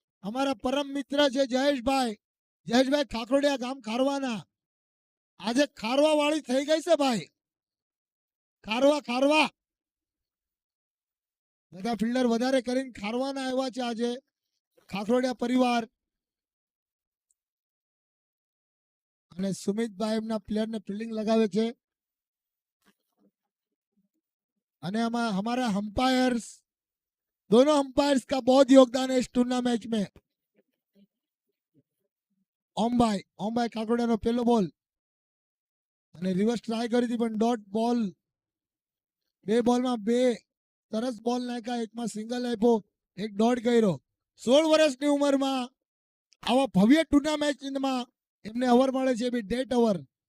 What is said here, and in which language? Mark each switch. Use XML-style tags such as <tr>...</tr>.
<gu>અમારા પરમ મિત્ર છે જયેશભાઈ ખાખરોડિયા, ગામ ખારવાના. આજે ખારવા વાળી થઈ ગઈ છે ભાઈ. ખારવા બધા ફિલ્ડર વધારે કરીને ખારવાના આવ્યા છે આજે. ખાખરોડિયા પરિવાર. અને સુમિતભાઈ એમના પ્લેયરને ફિલ્ડિંગ લગાવે છે અને</gu> <hi>हमारा अंपायर्स दोनों अंपायर्स का बहुत योगदान है इस टूर्नामेंट में।</hi> <gu>ओम भाई काकोड़ियानो पहलो बॉल અને રિવર્સ ટ્રાય કરી હતી પણ ડોટ બોલ, બે બોલમાં બે સરસ બોલ નાખ્યા, એકમાં સિંગલ આપ્યો, એક ડોટ કર્યો। 16 વર્ષની ઉંમરમાં આવા ભવ્ય ટુર્નામેન્ટમાં એમને ઓવર મળે છે, બી ડેટ ઓવર।</gu>